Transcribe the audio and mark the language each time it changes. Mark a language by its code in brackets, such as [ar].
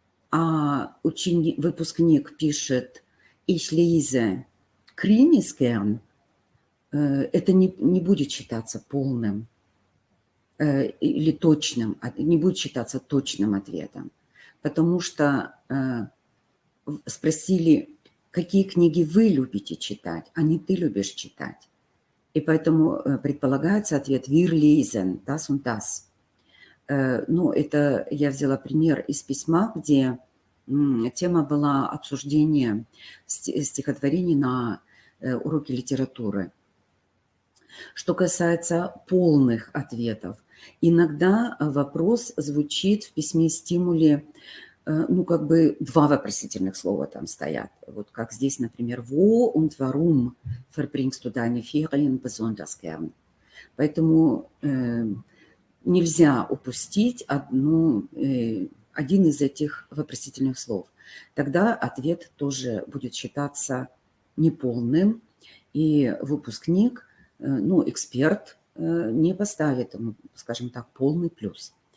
[ru] а выпускник пишет [de] «Ich lese Krimis gern», [ru] это не будет считаться полным или точным, не будет считаться точным ответом, потому что спросили, какие книги вы любите читать, а не ты любишь читать. И поэтому предполагается ответ [de] «Wir lesen das und das». [ru] Ну, это я взяла пример из письма, где тема была обсуждение стихотворений на уроке литературы. Что касается полных ответов, иногда вопрос звучит в письме-стимуле, ну, как бы два вопросительных слова там стоят. Вот как здесь, например, [de] «Wo und warum verbringst du deine Ferien besonders gern?» [ru] Поэтому нельзя упустить один из этих вопросительных слов. Тогда ответ тоже будет считаться неполным, и выпускник, ну, эксперт, не поставит ему, скажем так, полный плюс.